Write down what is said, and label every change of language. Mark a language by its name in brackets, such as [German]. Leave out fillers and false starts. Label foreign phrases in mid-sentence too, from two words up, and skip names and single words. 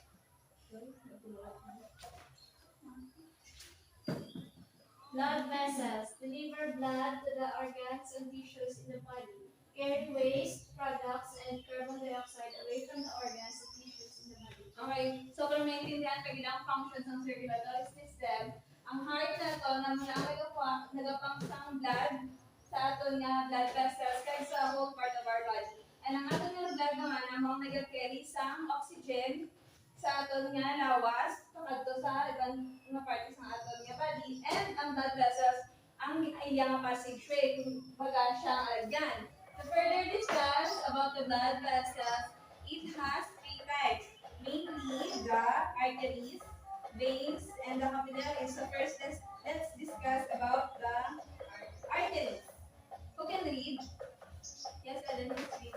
[English] Blood vessels deliver blood to the organs and tissues in the body, carry waste, products, and carbon dioxide away from the organs and tissues in the body. [Hiligaynon] Okay, so para maintindihan pag ilang functions ng [English] circulatory system, [Hiligaynon] ang heart na to na mula nagapump sang blood sa aton nga [English] blood vessels [Hiligaynon] kay sa [English] whole part of our body. [Hiligaynon] And ang aton nga blood naman among nag-carry sang oxygen sa aton nga lawas kadto sa ibang mga parts ng aton nga body, and ang [English] blood vessels [Hiligaynon] ang iyang passageway kung baga siya ang alagyan. [English] To further discuss about the blood vessels, it has three types, mainly the arteries, veins, and the capillaries. So first, let's discuss about the arteries. Who can read? Yes, Ellen, please read.